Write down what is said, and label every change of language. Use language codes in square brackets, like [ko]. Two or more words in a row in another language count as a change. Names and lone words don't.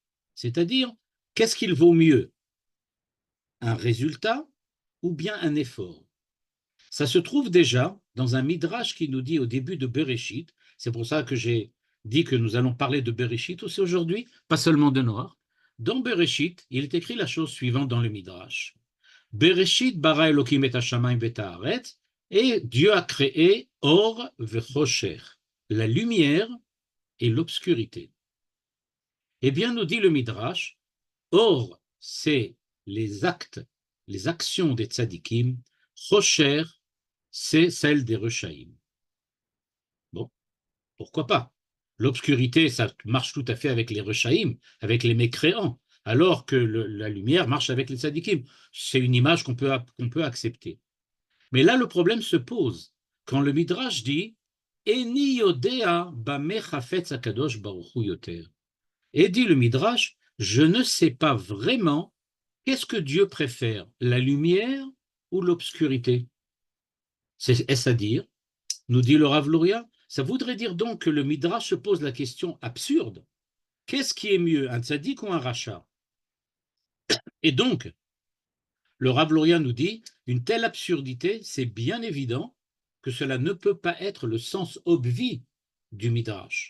[fr] C'est-à-dire, qu'est-ce qu'il vaut mieux? Un résultat ou bien un effort? Ça se trouve déjà dans un midrash qui nous dit au début de Bereshit, c'est pour ça que j'ai dit que nous allons parler de Bereshit aussi aujourd'hui, pas seulement de Noach. Dans Bereshit, il est écrit la chose suivante dans le midrash. [he] בראשית ברא אלוקים את השמים את הארץ, [fr] et Dieu a créé [he] אור וחושך, [fr] la lumière et l'obscurité. Eh bien, nous dit le midrash, Or, c'est les actes, les actions des tzadikim, Chosher, c'est celle des Rechaïm. Bon, pourquoi pas? L'obscurité, ça marche tout à fait avec les Rechaïm, avec les mécréants, alors que la lumière marche avec les tzadikim. C'est une image qu'on peut accepter. Mais là, le problème se pose quand le Midrash dit [he] איני יודע במה חפץ הקדוש ברוך הוא יותר. [fr] Et dit le Midrash, je ne sais pas vraiment qu'est-ce que Dieu préfère, la lumière ou l'obscurité. Est-ce à dire, nous dit le Rav Luria, ça voudrait dire donc que le Midrash se pose la question absurde. Qu'est-ce qui est mieux, un tzaddik ou un rachat? Et donc, le Rav Luria nous dit, une telle absurdité, c'est bien évident que cela ne peut pas être le sens obvi du Midrash.